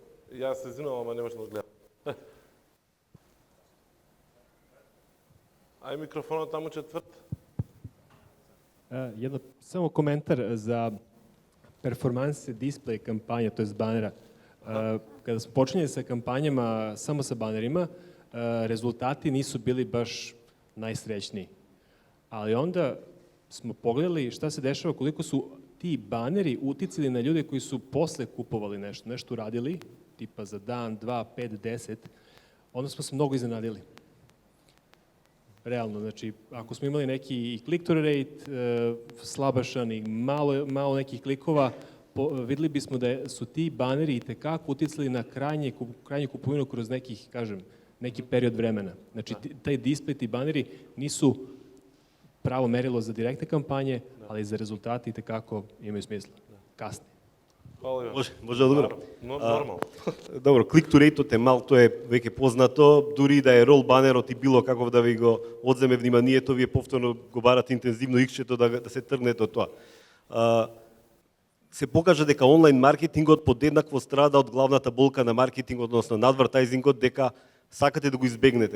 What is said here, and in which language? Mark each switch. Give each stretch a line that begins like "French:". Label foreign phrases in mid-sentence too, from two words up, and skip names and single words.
Macedonian: Јас се извинувам, ама немаш да гледам. Ај микрофонот таму четврт. Едно само коментар за
English: performance display
Macedonian: кампања, тоест банера.
Serbian: Када сме почнали sa кампањама само sa банерима, резултати nisu bili baš najsrećniji. Ali onda smo pogledali šta se dešava, koliko su ti baneri uticali na ljude koji su posle kupovali nešto uradili, tipa za dan, 2, 5, 10, onda smo se mnogo iznenadili. Realno, znači, ako smo imali neki
English: click-through rate,
Serbian: slabašan i malo nekih klikova, videli bismo da su ti baneri i tekako uticali na krajnju kupovinu kroz neki period vremena. Znači, taj display, ti baneri nisu pravo merilo za direktne kampanje, ali za rezultati i tekako imaju smisla. Kasnije. Hvala Иван.
Macedonian: Може да одговорам? Нормално. Добро,
English: click-to rate-
Macedonian: от е мал, тоа е веќе познато, дури да е рол банерот и било каков да ви го одземе вниманието, вие повторно го барате интензивно икчето да се тргнете од тоа. Се покажа дека онлайн маркетингот подеднакво страда од главната болка на маркетингот, односно на адвертајзингот, дека сакате да го избегнете.